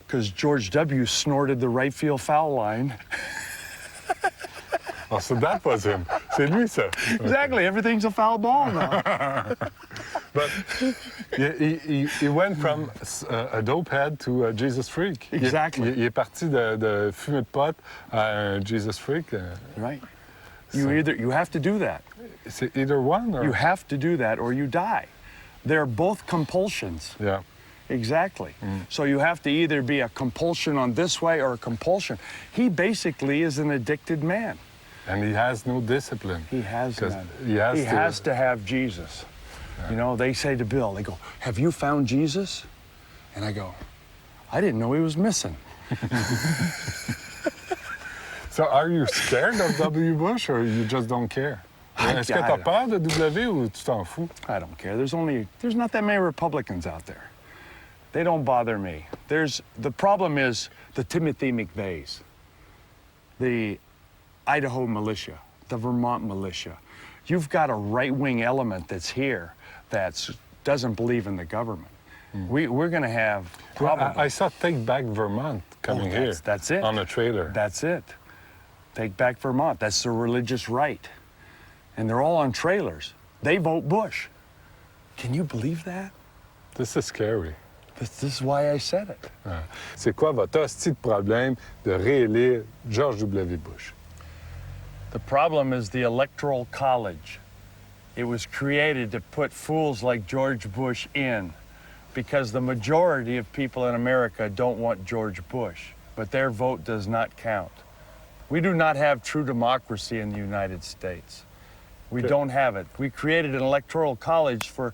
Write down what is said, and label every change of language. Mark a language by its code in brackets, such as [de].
[en] Because George W. snorted the right field foul line. Oh, so that was him. [fr] C'est lui, ça. [en] Exactly. Everything's a foul ball now. But he went from a dope head to a Jesus freak. Exactly. [fr] Il est parti de fumer de pot à un Jesus freak. [en] Right. You have to do that. C'est either one or... You have to do that or you die. They're both compulsions. Yeah. Exactly. So you have to either be a compulsion on this way or a compulsion. He basically is an addicted man. And he has no discipline. He has none. He has to have Jesus. Yeah. You know, they say to Bill, they go, "Have you found Jesus?" And I go, "I didn't know he was missing." So are you scared of W. Bush or you just don't care? [fr] Est-ce que t'as peur de W ou tu t'en fous? [en] I don't care. There's not that many Republicans out there. They don't bother me. The problem is the Timothy McVeighs, the Idaho militia, the Vermont militia. You've got a right-wing element that's here that doesn't believe in the government. We're going to have problems. I saw Take Back Vermont coming here. That's it. On a trailer. That's it. Take Back Vermont. That's the religious right. And they're all on trailers. They vote Bush. Can you believe that? This is scary. This is why I said it. [fr] C'est quoi votre hostie de problème de réélire George W. Bush? [en] The problem is the Electoral College. It was created to put fools like George Bush in because the majority of people in America don't want George Bush, but their vote does not count. We do not have true democracy in the United States. We don't have it. We created an Electoral College